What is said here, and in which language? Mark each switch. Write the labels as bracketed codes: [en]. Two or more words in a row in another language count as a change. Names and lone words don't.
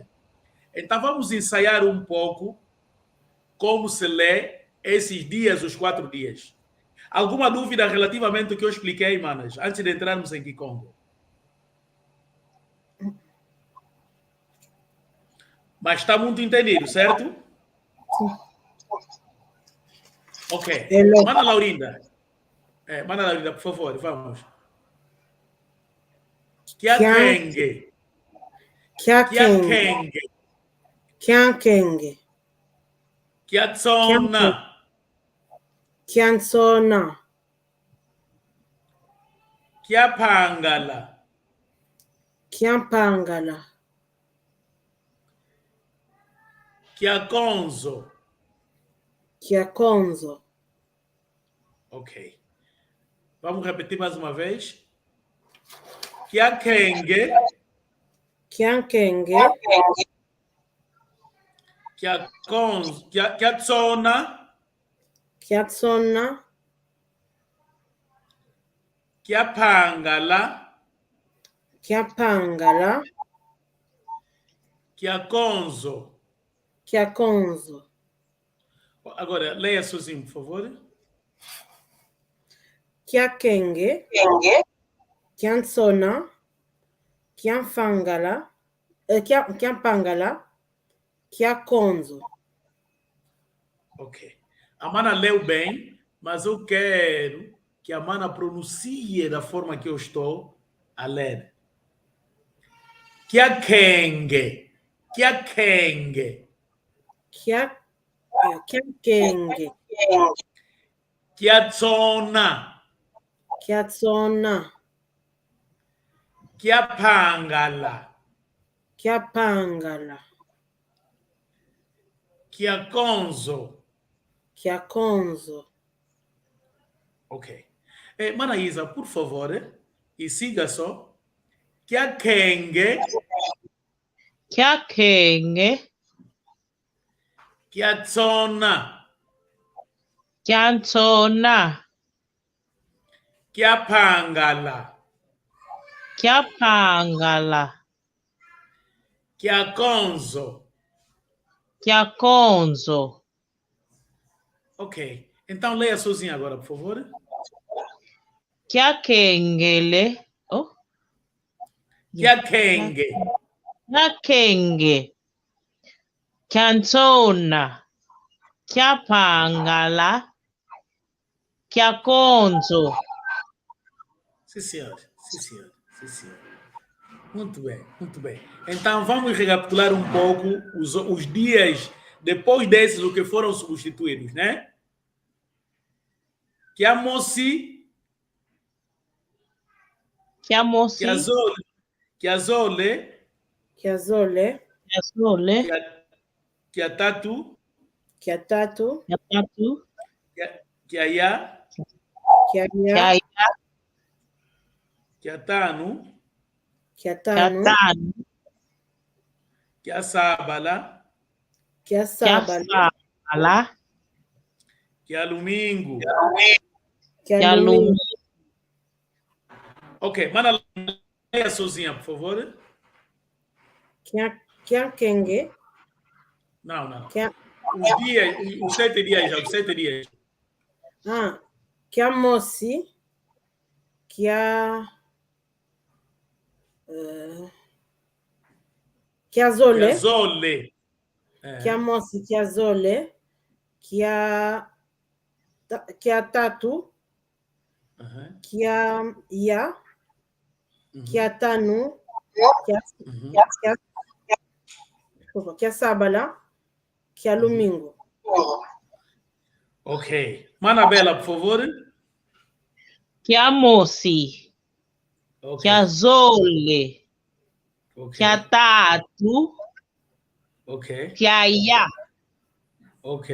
[pt] Então, vamos ensaiar um pouco como se lê esses dias, os 4 dias. Alguma dúvida relativamente ao que eu expliquei, manas, antes de entrarmos em Kikongo? Mas está muito entendido, certo? Sim. Ok. Mana Laurinda. Mana Laurinda, por favor, vamos. [kg] Kiakenge. Kiakenge. Kiakenge. Kiatsona. Kiansona. Kiapangala. Kiampangala. Kiakonzo. Kiakonzo. [pt] Ok. Vamos repetir mais uma vez. [kg] Kiakenge. Kiankenge. Kiakonzo. Kiatsona. Kiatsona. Kiapangala. Kiapangala. Kiakonzo. Kiakonzo. [pt] Agora, leia sozinho, por favor. [kg] Kiakenge. Kiansona. Kiamfangala. Kia Pangala, Kia Konzo. [pt] Ok. A mana leu bem, mas eu quero que a mana pronuncie da forma que eu estou a ler. [kg] Kia Kenge. Kia Kenge. Kia Kenge. Kia Tsona. Kia Tsona. Kia Pangala. Kia Pangala. Kia Konzo. Kia Konzo. [pt] Ok. Mana Isa, por favor, e siga só. [kg] Kia Kenge. Kia Kenge. Kia Tsona. Kia Tsona. Kia Pangala. Kia Pangala. Kia Konzo. Kia Konzo. [pt] Ok. Então leia sozinha agora, por favor. [kg] Kia Kengele. Oh. Kia Kenge. Kia Kenge. Kia Tsona. Kia Pangala. Kia Konzo. [pt] Sim, senhor. Sim, senhor. Sim, senhor. Muito bem, muito bem. Então vamos recapitular um pouco os dias depois desses, o que foram substituídos, né? [kg] Kia Mosi. Kia Mosi. Kia Zole. Kia Zole. Kia Zole. Kia Zole. Kia Tatu. Kia Tatu. Kia Tatu. Kia Ya. Kia Kia Ya. Ya. Kia Tanu. Kia Kia Tanu. Tanu. Kia Sabala. Kia Kia Sabala. Sabala. Kia Domingo. Kia Domingo. [pt] Ok, mana leia sozinha, por favor. [kg] Kia Kenge. [pt] Não. [kg] Kia... [pt] Os dias, os 7 dias já, os 7 dias. [kg] Kia Mosi. Kia Zole. Kia Zole. Kia Mosi, Kia Zole. Kia Tatu. Kia Ya. Kia Tanu. Kia Sabala. Kia Domingo. [pt] Ok. Mana Bela, por favor. [kg] Kia Mosi. [pt] Okay. [kg] Kia Zole. [pt] Okay. [kg] Kia Tatu. [pt] Ok. [kg] Kia Ya. [pt] Ok.